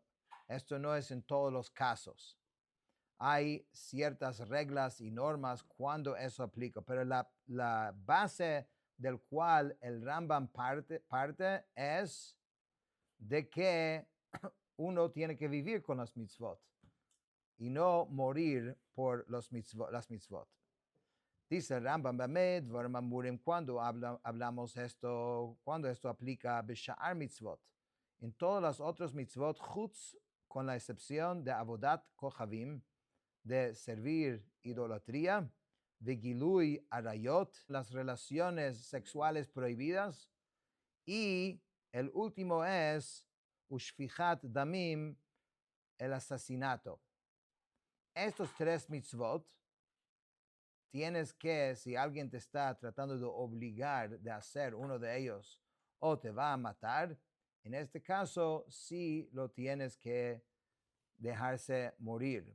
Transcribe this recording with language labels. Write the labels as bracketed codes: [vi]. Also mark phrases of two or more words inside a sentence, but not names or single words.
[es] Esto no es en todos los casos. Hay ciertas reglas y normas cuando eso aplica, pero la base del cual el Rambam parte es de que uno tiene que vivir con las mitzvot y no morir por las mitzvot. Dice el Rambam, cuando hablamos esto, cuando esto aplica a [he] בשאר מצוות, [es] en todas las otras mitzvot, chutz, con la excepción de [he] עבודת כוכבים, [es] de servir idolatría, de [he] גילוי עריות, [es] las relaciones sexuales prohibidas, y el último es [he] ושפיכות דמים, [es] el asesinato. Estos tres mitzvot, tienes que, si alguien te está tratando de obligar de hacer uno de ellos o te va a matar, en este caso sí lo tienes que dejarse morir.